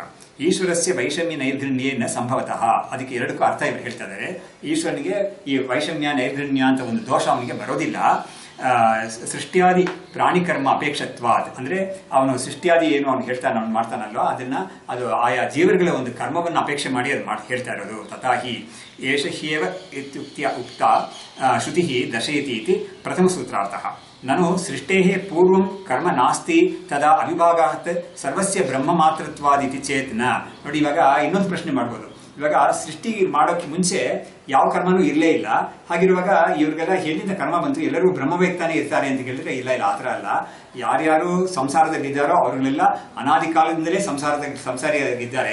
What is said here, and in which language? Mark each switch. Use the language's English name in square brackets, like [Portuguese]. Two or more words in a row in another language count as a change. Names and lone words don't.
[Sanskrit] ಈಶ್ವರಸ್ಯ ವೈಷಮ್ಯ ನೈರ್ಗಣ್ಯೇ ನ ಸಂಭವತಃ. [Kannada] ಅದಕ್ಕೆ ಎರಡಕ್ಕೂ ಅರ್ಥ ಇವರು ಹೇಳ್ತಾ ಇದ್ದಾರೆ. ಈಶ್ವರನಿಗೆ ಈ ವೈಷಮ್ಯ ನೈರ್ಗಣ್ಯ ಅಂತ ಒಂದು ದೋಷ ಅವನಿಗೆ ಬರೋದಿಲ್ಲ. [Sanskrit] ಸೃಷ್ಟಿಯಾದಿ ಪ್ರಾಣಿ ಕರ್ಮ ಅಪೇಕ್ಷತ್ವಾದ್ [Kannada] ಅಂದ್ರೆ ಅವನು ಸೃಷ್ಟಿಯಾದಿ ಏನು ಅವನು ಅವ್ನು ಮಾಡ್ತಾನಲ್ವ, ಅದು ಆಯಾ ಜೀವರುಗಳ ಒಂದು ಕರ್ಮವನ್ನು ಅಪೇಕ್ಷೆ ಮಾಡಿ ಅದು ಹೇಳ್ತಾ ಇರೋದು. [Sanskrit] ತಥಾಹಿ ಏಷ ಹ್ಯೇವ ಇತ್ಯುಕ್ತ್ಯ ಉಕ್ತ ಶ್ರುತಿ ದರ್ಶಯತಿ ಇತಿ ಪ್ರಥಮ ಸೂತ್ರಾರ್ಥಃ. ನಾನು ಸೃಷ್ಟೇಹೇ ಪೂರ್ವಂ ಕರ್ಮ ನಾಸ್ತಿ ತದಾ ಅವಿಭಾಗಾತ್ ಸರ್ವಸ್ಯ ಬ್ರಹ್ಮ ಮಾತೃತ್ವಾದಿತಿ ಚೇತ್ನ. [Kannada] ನೋಡಿ, ಇವಾಗ ಇನ್ನೊಂದು ಪ್ರಶ್ನೆ ಮಾಡ್ಬೋದು. ಇವಾಗ ಸೃಷ್ಟಿ ಮಾಡೋಕ್ಕೆ ಮುಂಚೆ ಯಾವ ಕರ್ಮನೂ ಇರಲೇ ಇಲ್ಲ. ಹಾಗಿರುವಾಗ ಇವ್ರಿಗೆಲ್ಲ ಎಲ್ಲಿಂದ ಕರ್ಮ ಬಂತು? ಎಲ್ಲರೂ ಬ್ರಹ್ಮವ್ಯಕ್ತಾನೆ ಇರ್ತಾರೆ ಅಂತ ಕೇಳಿದ್ರೆ ಇಲ್ಲ, ಆ ಥರ ಅಲ್ಲ. ಯಾರ್ಯಾರು ಸಂಸಾರದಲ್ಲಿದ್ದಾರೋ ಅವ್ರನ್ನೆಲ್ಲ ಅನಾದಿ ಕಾಲದಿಂದಲೇ ಸಂಸಾರಿಯಾಗಿದ್ದಾರೆ.